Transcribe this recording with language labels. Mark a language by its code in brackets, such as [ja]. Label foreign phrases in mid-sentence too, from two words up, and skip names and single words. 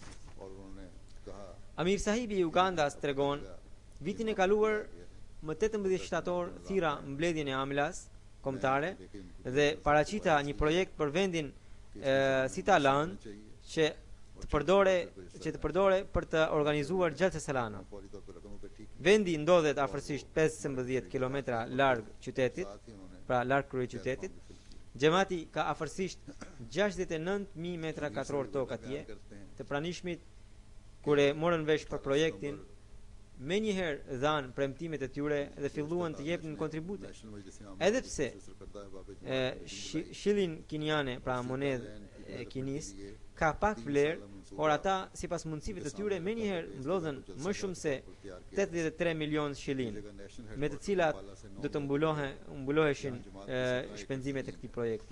[sq] Amir Sahibi i Ugandas tregon: "Vitin e kaluar, më 18 shtator, thira mbledhjen e Amilas kombëtare dhe paraqita një projekt për vendin Sitalan që të përdore për të organizuar gjelse salana. Vendi ndodhet afërsisht 15 kilometra larg qytetit, [ur] ساتھ ہی انہوں نے [sq] pra larg kryeqytetit. Gjemati ka afërsisht 69.000 metra katror tokë atje. Të pranishmit kur e morën vesh për projektin, me njëherë dhanë premtimet e tyre dhe filluan të jepnin kontribute. Edhe pse shillin kinjane, pra monedhë e Kinis, ka pak vlerë, por ata sipas mundësive të tyre me njëherë mblodhen më shumë se 83 milion shillin, me të cilat do të mbuloheshin shpenzimet e këtij projekti.